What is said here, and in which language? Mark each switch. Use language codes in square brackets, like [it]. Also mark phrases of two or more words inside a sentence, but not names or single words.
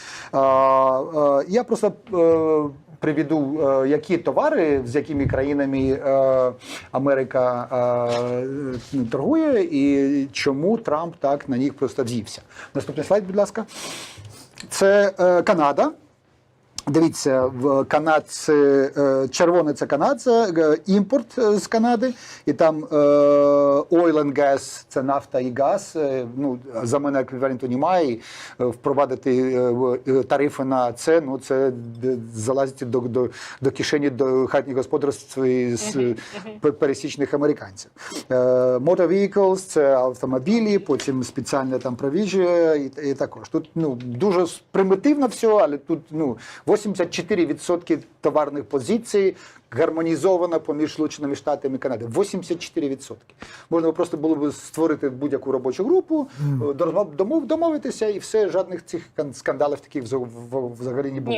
[uk] Я просто приведу, які товари, з якими країнами Америка торгує і чому Трамп так на них просто взівся. Наступний слайд, будь ласка. Це Канада. Дивіться, в Канадці, червоне – це Канада, імпорт з Канади, і там [en] oil and gas – [uk] це нафта і газ, за мене еквіваленту немає, і впровадити тарифи на це, це залазить до кишені, до хатніх господарств з пересічних американців. [en] Motor vehicles – [uk] це автомобілі, потім спеціальне там провіжжя і також. Тут дуже примітивно все, але тут 84% товарних позицій гармонізовано поміж Сполученими Штатами і Канадою. 84%. Можна просто було б створити будь-яку робочу групу, домовитися і все, жодних цих скандалів таких взагалі не було.